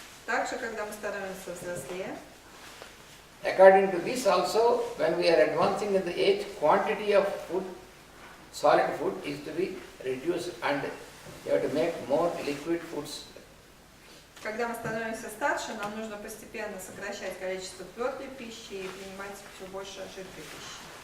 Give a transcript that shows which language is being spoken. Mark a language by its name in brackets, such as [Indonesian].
[Russian] Также, когда мы становимся взрослее, [English] according to this also, when we are advancing in the age, quantity of food, solid food is to be reduced and you have to make more liquid foods. [Russian] когда мы становимся старше, нам нужно постепенно сокращать количество твердой пищи и принимать все больше жидкой пищи.